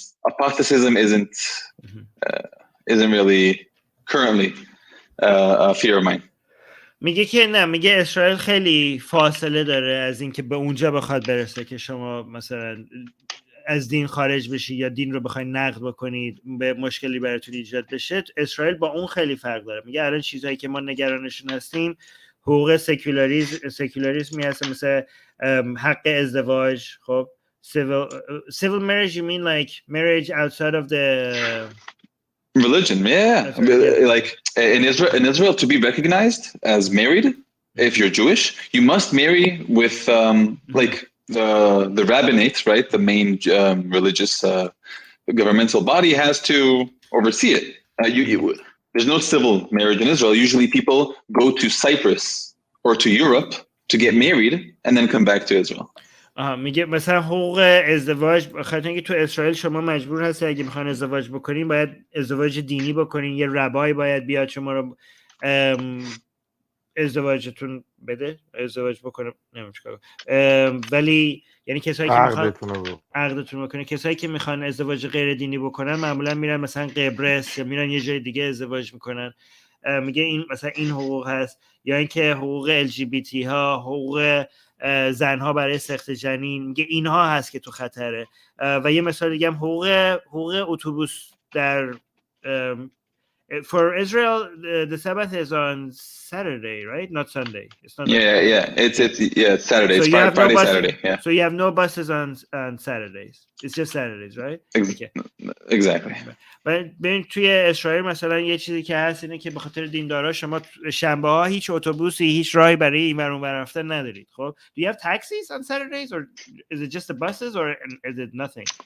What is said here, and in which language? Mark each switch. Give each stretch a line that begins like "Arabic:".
English: Apostatism isn't really currently a fear of mine.
Persian: میگه که نه، میگه اسرائیل خیلی فاصله داره از اینکه به اونجا بخواد برسه که شما مثلا از دین خارج بشی یا دین رو بخواید نقد بکنید به مشکلی براتون ایجاد بشه. اسرائیل با اون خیلی فرق داره. میگه الان چیزایی که ما نگرانشون هستیم حقوق سکولاریسمی هست مثل حق ازدواج.
English: خب civil marriage, you mean like marriage outside of the religion? Yeah. Like in Israel to be recognized as married, if you're Jewish, you must marry with like the rabbinate, right? The main religious governmental body has to oversee it. There's no civil marriage in Israel. Usually people go to Cyprus or to Europe to get married and then come back to Israel.
Persian: میگه مثلا حقوق ازدواج بخاطر اینکه تو اسرائیل شما مجبور هستی اگه میخوان ازدواج بکنین باید ازدواج دینی بکنین، یه ربای باید بیاد شما رو ازدواجتون بده، ازدواج بکنه، نمیدونم چیکار، ولی یعنی کسایی که میخوان عقدتون بکنه، کسایی که میخوان ازدواج غیر دینی بکنن معمولا میرن مثلا قبرس یا میرن یه جای دیگه ازدواج میکنن. میگه این مثلا این حقوق هست، یا اینکه حقوق LGBT ها، حقوق زنها برای سخت جنین، میگه اینها هست که تو خطره. و یه مثال دیگه هم حقوق اتوبوس در
English: for Israel the Sabbath is on Saturday, right? Not Sunday. It's not. It's Saturday. So it's Friday, Saturday. Yeah. So you have no buses on Saturdays. It's just Saturdays, right? Exactly.
Persian: ببین توی اسرائیل مثلا یه چیزی که هست اینه که به خاطر دیندارا شما شنبه ها هیچ اتوبوسی، هیچ راهی برای این ور اون ور رفتن ندارید.
English: خب do you have taxis on Saturdays or is it just the buses or is it nothing?